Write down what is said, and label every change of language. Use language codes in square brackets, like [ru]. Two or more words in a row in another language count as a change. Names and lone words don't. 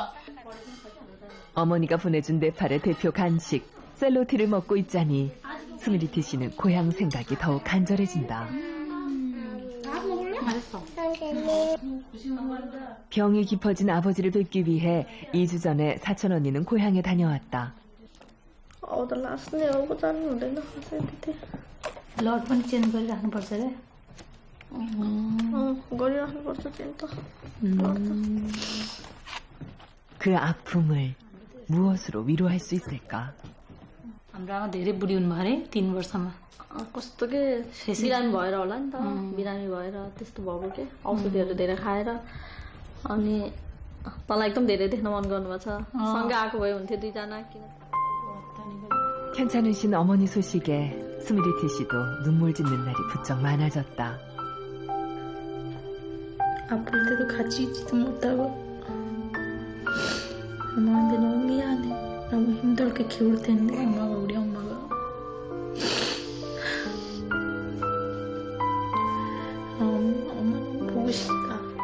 [ko] 어머니가 보내준 네팔의 대표 간식 셀로티를 먹고 있자니 스미리티 씨는 고향 생각이 더욱 간절해진다. 맛있어. 병이 깊어진 아버지를 뵙기 위해 2주 전에 사촌 언니는 고향에 다녀왔다. [ne] ब्लड पनि चेन्ज गरिराख्नुपर्छ रे गरिराख्नुपर्छ चिन्ता [ko] 그 아픔을 무엇으로 위로할 수 있을까? [ne] हाम्रो आमा धेरै बुढी हुनुभयो अरे 3 वर्षमा कस्तो के बिरामी भएर होला नि त बिरामी भएर त्यस्तो भएको के औषधिहरू धेरै खाएर अनि तँलाई एकदम धेरै देख्न मन गर्नुभएको छ सँगै आएको भए हुन्थ्यो दुईजना किन [ko] 편찮으신 어머니 소식에 스미리티 씨도 눈물 짓는 날이 부쩍 많아졌다. 아플 때도 같이 있지도 못하고 엄마한테 너무 미안해 너무 힘들게 키울 텐데 엄마가 우리 엄마가 엄마 너무 보고 싶다